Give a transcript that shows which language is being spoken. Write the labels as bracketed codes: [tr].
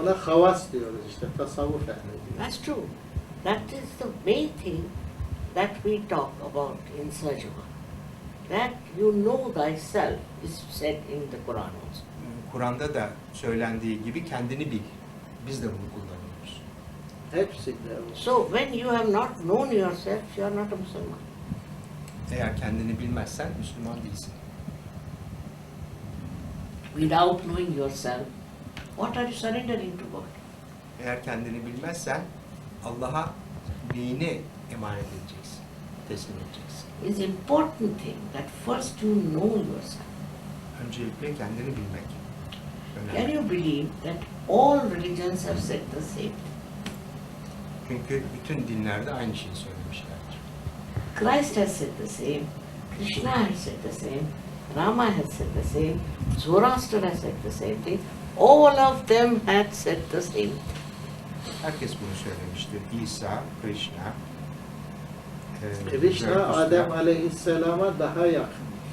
[tr] ona havas diyoruz işte, tasavvuf ehli diyor. [en] That's true. That is the main thing that we talk about in Sajava. That you know thyself is said in the Quran also. [tr] Kur'an'da da söylendiği gibi kendini bil. Biz de bunu kullanıyoruz. Hepsinde o. [en] So when you have not known yourself, you are not a Muslim. [tr] Eğer kendini bilmezsen Müslüman değilsin. [en] Without knowing yourself, what are you surrendering to God? [tr] Eğer kendini bilmezsen Allah'a neyini emanet edeceksin, teslim edeceksin. [en] It's important thing that first you know yourself. [tr] Öncelikle kendini bilmek [en] Can [tr] önemli. [en] you believe that all religions have said the same? [tr] Çünkü bütün dinlerde aynı şeyi söylemişlerdir. [en] Christ has said the same, Krishna has said the same, Rama has said the same, Zoroaster has said the same thing. All of them had said the same thing. [tr] Herkes bunu söylemiştir. İsa, Krishna, Krishna, Zarathustra, Adem Aleyhisselam'a daha yakın.